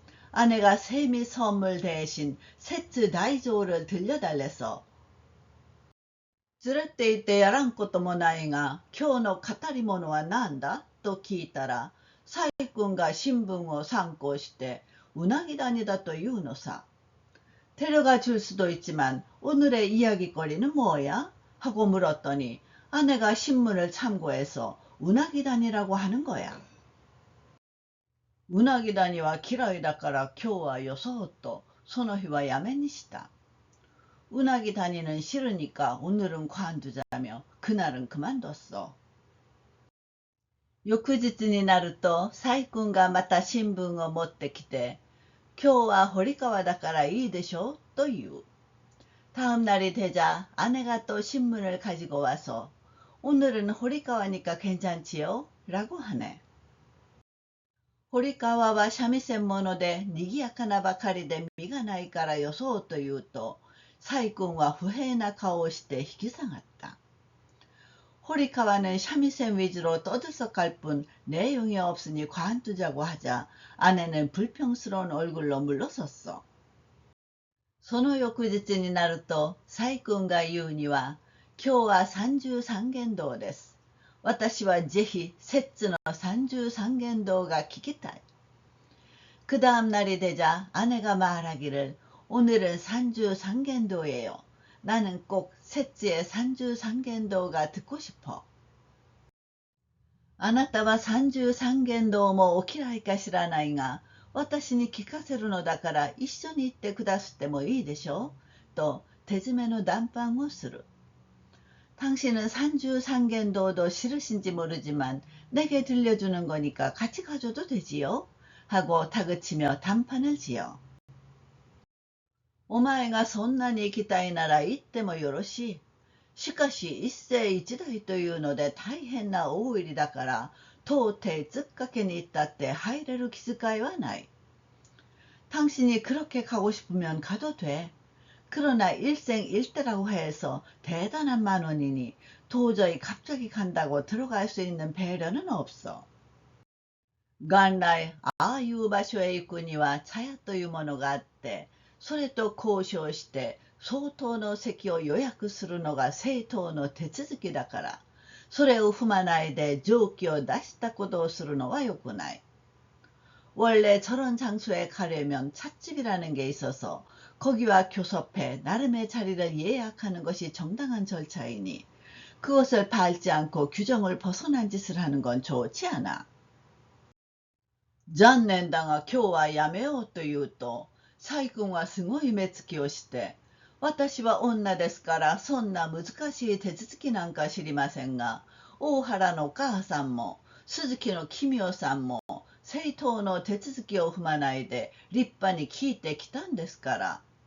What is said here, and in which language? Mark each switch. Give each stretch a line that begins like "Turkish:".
Korean: 아내가 세미 선물 대신 세츠 다이조를 들려달래서.
Japanese: 連れて行ってやらんこともないが、今日の語り物は何だと聞いたら、サイ君が新聞を参考して、うなぎ谷だというのさ.
Korean: 데려가 줄 수도 있지만 오늘의 이야기거리는 뭐야? 하고 물었더니 아내가 신문을 참고해서 우나기단이라고 하는 거야.
Japanese: うなぎ谷は嫌いだから今日はよそうとその日はやめにした. うなぎ谷
Korean: 는 싫으니까 오늘은 관두자며 그날은 그만뒀어.
Japanese: 翌日になるとサイ君がまた新聞を持ってきて今日は堀川だからいいでしょと言う.
Korean: 다음 날이 되자 아내가 또 신문을 가지고 와서 오늘은 호리카와니까 괜찮지요? 라고 하네.
Japanese: 堀川は三味線物で賑やかなばかりで身がないからよそうと言うと、サイ君は不平な顔をして引き下がった.
Korean: 호리카와는 삼위센 위주로 떠들썩할 뿐 내용이 없으니 관두자고 하자 아내는 불평스러운 얼굴로 물러섰어.
Japanese: その翌日になると、サイ君が言うには、今日は三十三間堂です。私はぜひ摂の三十三間堂が聞きたい.
Korean: 그 다음 날이 되자 아내가 말하기를 오늘은 산주상간도예요. 나는 꼭 셋째의 산주상간도가 듣고 싶어.
Japanese: あなたは三十三間堂もお嫌いか知らないが、私に聞かせるのだから一緒に行ってくだすってもいいでしょうと手詰めの談判をする.
Korean: 당신은 산주상간도도 싫으신지 모르지만 내게 들려주는 거니까 같이 가줘도 되지요? 하고 다그치며 단판을 지어.
Japanese: お前がそんなに行きたいなら行ってもよろしい。しかし一世一代というので大変な大入りだから到底突っかけに行ったって入れる気遣いはない。
Korean: 당신이 그렇게 가고 싶으면 가도 돼. 그러나 일생일대라고 해서 대단한 만원이니 도저히 갑자기 간다고 들어갈 수 있는 배려는 없어.
Japanese: 元来ああいう場所へ行くには茶屋というものがあって、それと交渉して相当の席を予約するのが正当の手続きだから、それを踏まないで常軌を出したことをするのは良くない。
Korean: 원래 저런 장소에 가려면 찻집이라는 게 있어서 거기와 교섭해 나름의 자리를 예약하는 것이 정당한 절차이니 그것을 밟지 않고 규정을 벗어난 짓을 하는 건 좋지 않아.
Japanese: 残念だが今日はやめようと言うと、細君はすごい目つきをして、私は女ですからそんな難しい手続きなんか知りませんが、大原のお母さんも鈴木の奇妙さんも正当の手続きを踏まないで立派に聞いてきたんですから。